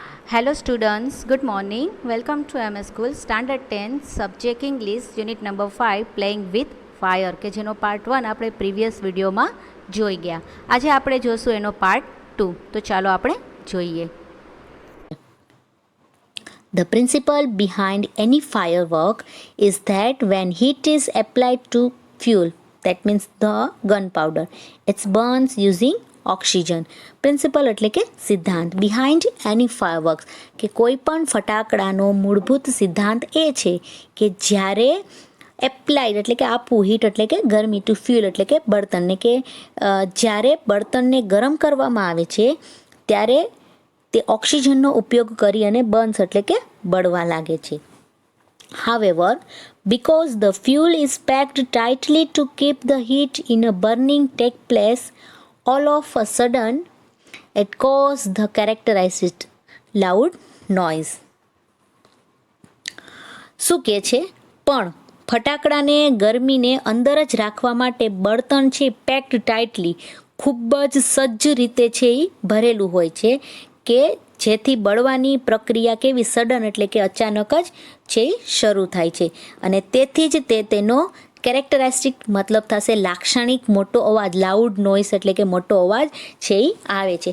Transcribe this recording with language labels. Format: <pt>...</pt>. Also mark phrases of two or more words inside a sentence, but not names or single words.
<en>Hello students, good morning. Welcome to MS School Standard 10 Subject English Unit number 5 Playing with Fire</en> <gu>કે જેનો પાર્ટ 1 આપણે પ્રીવિયસ વિડીયોમાં જોઈ ગયા. આજે આપણે જોશું એનો પાર્ટ 2. તો ચાલો આપણે જોઈએ.</gu> <en>The principle behind any firework is that when heat is applied to fuel, that means the gunpowder, it burns using ઓક્સિજન.</en> <gu>પ્રિન્સિપલ એટલે કે સિદ્ધાંત</gu> <en>behind any fireworks</en> <gu>કે કોઈ પણ ફટાકડાનો મૂળભૂત સિદ્ધાંત એ છે કે જ્યારે એપ્લાઇડ એટલે કે આપવું, હીટ એટલે કે ગરમી,</gu> <en>to fuel</en> <gu>એટલે કે બળતણને, કે જ્યારે બળતણને ગરમ કરવામાં આવે છે ત્યારે તે ઓક્સિજનનો ઉપયોગ કરી અને બર્ન્સ એટલે કે બળવા લાગે છે.</gu> <en>However, because the fuel is packed tightly to keep the heat in a burning take place, all of a sudden it causes the characterized loud noise.</en> <gu>શું કહે છે? પણ ફટાકડાને ગરમીને અંદર જ રાખવા માટે બળતણ છે</gu> <en>packed tightly,</en> <gu>ખૂબ જ સજ્જ રીતે છે એ ભરેલું હોય છે કે જેથી બળવાની પ્રક્રિયા કેવી સડન એટલે કે અચાનક જ છે શરૂ થાય છે અને તેથી જ તેનો કેરેક્ટરિસ્ટિક મતલબ થશે લાક્ષણિક મોટો અવાજ,</gu> <en>loud noise</en> <gu>એટલે કે મોટો અવાજ છે એ આવે છે.</gu>